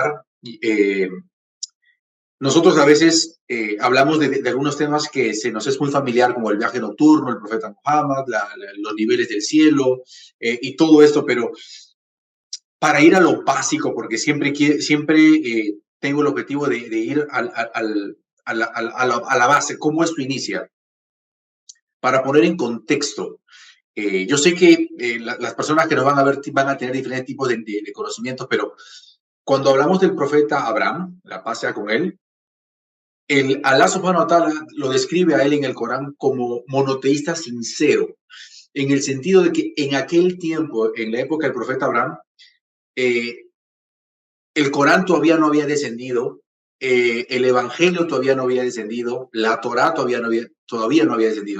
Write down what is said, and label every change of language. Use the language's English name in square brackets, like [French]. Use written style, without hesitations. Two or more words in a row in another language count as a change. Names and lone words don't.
[Spanish] Nosotros a veces hablamos de algunos temas que se nos es muy familiar, como el viaje nocturno, el profeta Muhammad, los niveles del cielo y todo esto, pero para ir a lo básico, porque siempre tengo el objetivo de ir la base, cómo esto inicia. Para poner en contexto, yo sé que las personas que nos van a ver van a tener diferentes tipos de conocimientos, pero cuando hablamos del profeta Abraham, la paz sea con él, [Arabic] الله سبحانه وتعالى [Spanish] lo describe a él en el Corán como monoteísta sincero, en el sentido de que en aquel tiempo, en la época del profeta Abraham, el Corán todavía no había descendido, el Evangelio todavía no había descendido, la Torá todavía no había descendido.